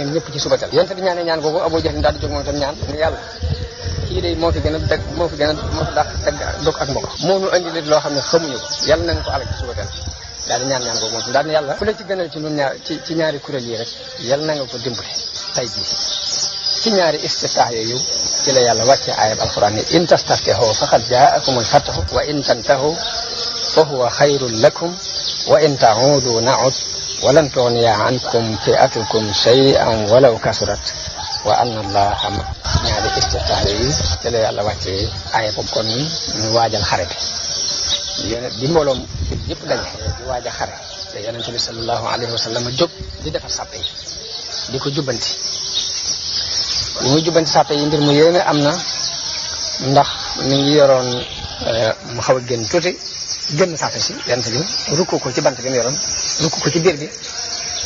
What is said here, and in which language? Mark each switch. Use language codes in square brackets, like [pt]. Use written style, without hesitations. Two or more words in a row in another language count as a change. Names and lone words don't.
[wo] ñoom ñëpp ci subatal yonente bi ñaan googu Abu Jahl daal di jóg moom tam ñaan ni yàlla kii de moo fi gën a dàq teg dog ak mbokk moo ñu andi nit loo xam ne xamuñu ko yàlla nañ ko alak ci suba teel daal di ñaan boobu moom daal di yàlla ku la ci gënal ci ñun ñaar ci ñaari kuréel yi rek yàlla na nga ko dimbali tay jii ci ñaari istiftaax yooyu ci la yàlla wàcce ayab alquran ni [ar] إن تستفتحوا فقد جاءكم الفتح وإن تنتهوا فهو خير لكم وإن تعودوا نعد ولن تغني عنكم فئتكم شيئا ولو كثرت وأن الله مع [wo] ñaari istiftaax yi ci la yàlla wàccee aaya boobu kon ñu waajal xare bi mbooloom yëpp daje di waajal xare te yonente bi [ar] صلى الله عليه وسلم [wo] jóg di defar sàppe yi di ko jubbanti li muy jubbanti sàppe yi mbir mu yéeme am na ndax mi ngi yoroon mu xaw a génn tuuti génn sàppe si yonente bi rukku ko ci bant bi mu yoroon rukku ko ci biir bi ni